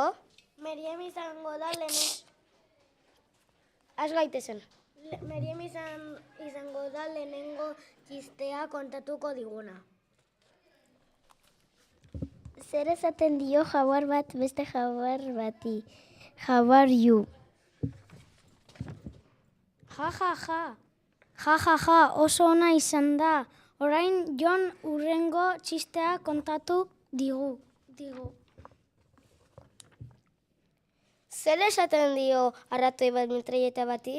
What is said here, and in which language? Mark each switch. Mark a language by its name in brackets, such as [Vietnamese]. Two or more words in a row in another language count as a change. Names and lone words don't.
[Basque] Meriem izango da Az gaitezen. Meriem izango da lehenengo txistea kontatuko diguna. Zer esaten dio jaguar bat beste jaguar bati? [English] How are you? Ja, ja, ja. [Basque] Ja, ja, ja, oso ona izan da. Orain Jon urrengo txistea kontatu digu. Zer esaten dio arratoi bat mitraieta bati?